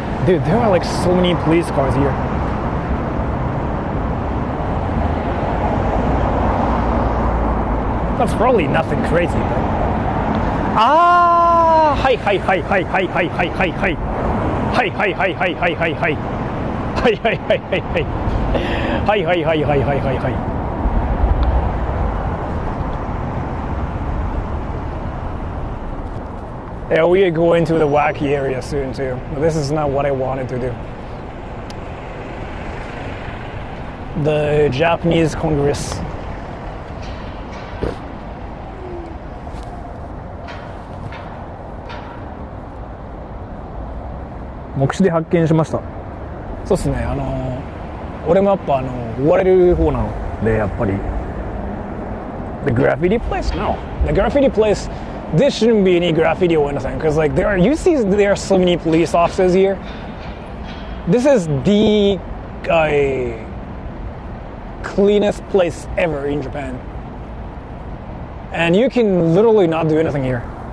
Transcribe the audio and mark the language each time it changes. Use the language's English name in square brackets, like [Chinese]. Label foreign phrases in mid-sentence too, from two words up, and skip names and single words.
[English] Dude, there are like so many police cars here. That's probably nothing crazy, but... Ah! Hi, hi, hi, hi, hi, hi, hi, hi, hi. Hi, hi, hi, hi, hi, hi, hi. Hi, hi, hi, hi, hi. Hi, hi, hi, hi, hi, hi, hi. Yeah, we are going to the wacky area soon too. But this is not what I wanted to do. The Japanese Congress. [Japanese] 目視で発見しました。そうですね。俺もやっぱ追われる方なのでやっぱり。 [English] The graffiti place? No. The graffiti place. There shouldn't be any graffiti or anything because like there are so many police officers here. This is the cleanest place ever in Japan, and you can literally not do anything here.